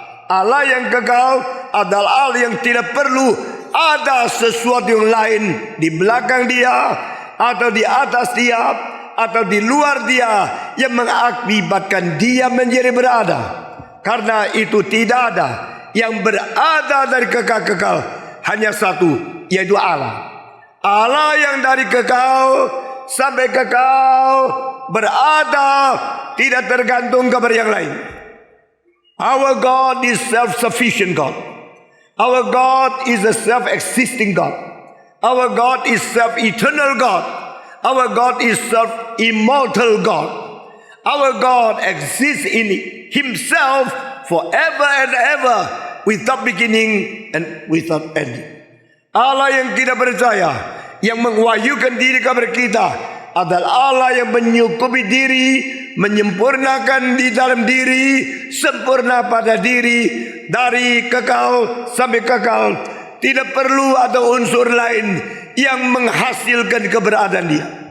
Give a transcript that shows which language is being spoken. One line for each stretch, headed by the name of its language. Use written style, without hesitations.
Indonesian: Allah yang kekal adalah Allah yang tidak perlu ada sesuatu yang lain di belakang dia atau di atas dia atau di luar dia yang mengakibatkan dia menjadi berada. Karena itu tidak ada yang berada dari kekal-kekal, hanya satu, yaitu Allah. Allah yang dari kekal sampai kekal berada, tidak tergantung kepada yang lain.
English: Our God is self-sufficient God. Our God is a self-existing God. Our God is self-eternal God. Our God is self-immortal God. Our God exists in Himself forever and ever, without beginning and without ending.
Indonesian: Allah yang tidak percaya, yang mengwahyukan diri kepada kita, adalah Allah yang menyukupi diri, menyempurnakan di dalam diri, sempurna pada diri, dari kekal sampai kekal. Tidak perlu ada unsur lain yang menghasilkan keberadaan dia.